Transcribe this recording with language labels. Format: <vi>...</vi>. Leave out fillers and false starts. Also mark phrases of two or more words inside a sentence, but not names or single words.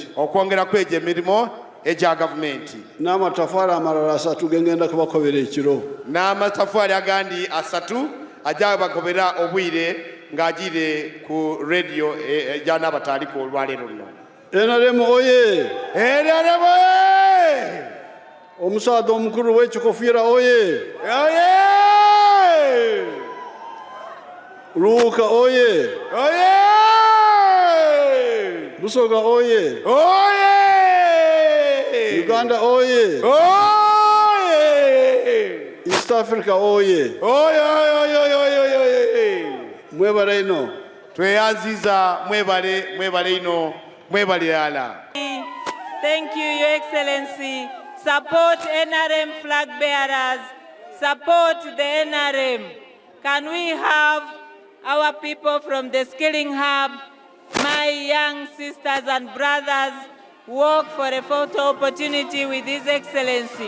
<xog>Okwongera ku egyo emirimu egya gavumenti. N'amatafaali amalala asatu gengenda kubakobera ekiro. N'amatafaali agandi asatu ajja bakobera obwire ng'agire ku radio egya n'abataaliko olwaleero luno. NRM oye! NRM oye! Omusaadha omukulu w'ekikofiira oye! Oye! Luuka oye! Oye! Busoga oye! Oye! Uganda oye! Oye! East Africa oye! Oye! Oye! Mwebale ino. Tweyanziza mwebale ino mwebale ala.</xog> <en>Thank you, Your Excellency. Support NRM flag bearers. Support the NRM. Can we have our people from the Skilling Hub, my young sisters and brothers, walk for a photo opportunity with His Excellency?</en>